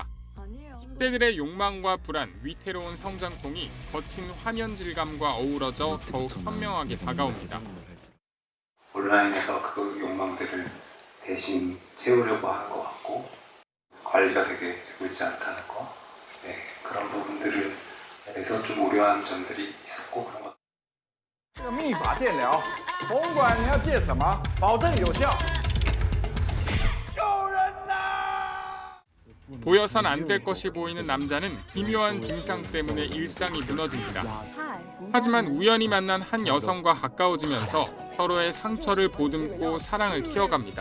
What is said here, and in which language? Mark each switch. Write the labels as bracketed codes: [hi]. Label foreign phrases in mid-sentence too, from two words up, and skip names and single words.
[ko] 10대들의 욕망과 불안, 위태로운 성장통이 거친 화면 질감과 어우러져 더욱 선명하게 다가옵니다. 온라인에서 그 욕망들을 대신 채우려고 하는 것 같고 관리가 되게 되고 있지 않다는 거, 그런 부분들을 대해서 좀 우려한 점들이 있었고 그런 것. [zh] 这个秘法电疗，甭管你要借什么，保证有效。 [ko] 보여선 안 될 것이 보이는 남자는 기묘한 증상 때문에 일상이 무너집니다. 하지만 우연히 만난 한 여성과 가까워지면서 서로의 상처를 보듬고 사랑을 키워갑니다.